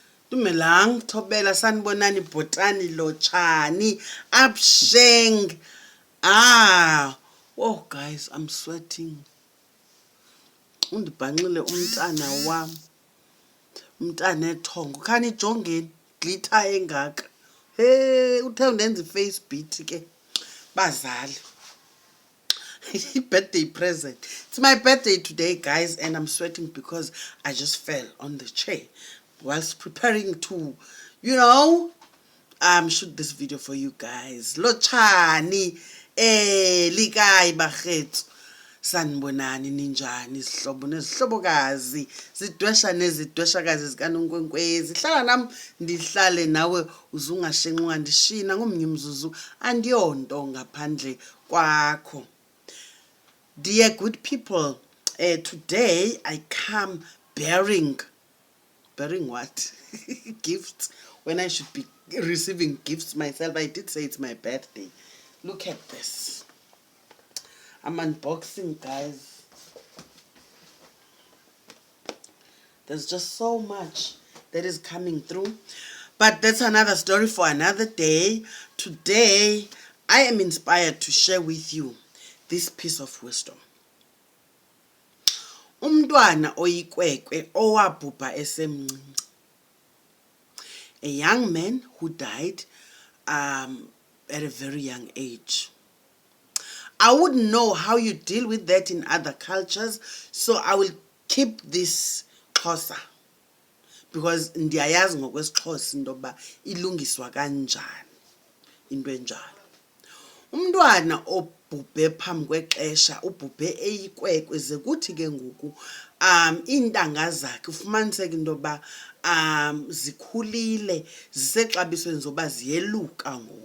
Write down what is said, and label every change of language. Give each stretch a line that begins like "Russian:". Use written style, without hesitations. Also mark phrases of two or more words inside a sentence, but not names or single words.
Zulu: Dumelang thobela sanibonani bhotani lotshani absheng.
English: Oh guys, I'm sweating.
Xhosa: Undibhanxile umntana wam. Umntana ethongo. Khani jongeni glitter engaka. Hey, uthe undenza
English: face beat
Xhosa: ke. Bazali.
English: Birthday present. It's my birthday today, guys, and I'm sweating because I just fell on the chair whilst preparing to, shoot this video for you guys.
Xhosa: Lochani, likai bakhethu. Sanibonani ninjani izihlobo nezihlobokazi zidwesha nezidweshakazi zikaNonkwenkwezi. Hlala nami ndihlale nawe uzungashenxa ungandishina ngomnye umzuzu andiyonto ngaphandle kwakho.
English: Dear good people, today I come bearing what? Gifts, when I should be receiving gifts myself. I did say it's my birthday. Look at this. I'm unboxing, guys. There's just so much that is coming through. But that's another story for another day. Today, I am inspired to share with you this piece of wisdom.
Xhosa: Umntwana eyikwekwe owabhubha esemncinci.
English: A young man who died at a very young age. I wouldn't know how you deal with that in other cultures, so I will keep this Xhosa, because
Xhosa: ndiyayazi ngokwesiXhosa intoba ilungiswa kanjani into enjalo. Umntwana obhubhe phambi kwexesha ubhubhe eyikwekwe ze kuthi ke ngoku iintanga zakhe ufumaniseke intoba zikhulile zisexabisweni zoba ziyeluka ngoku.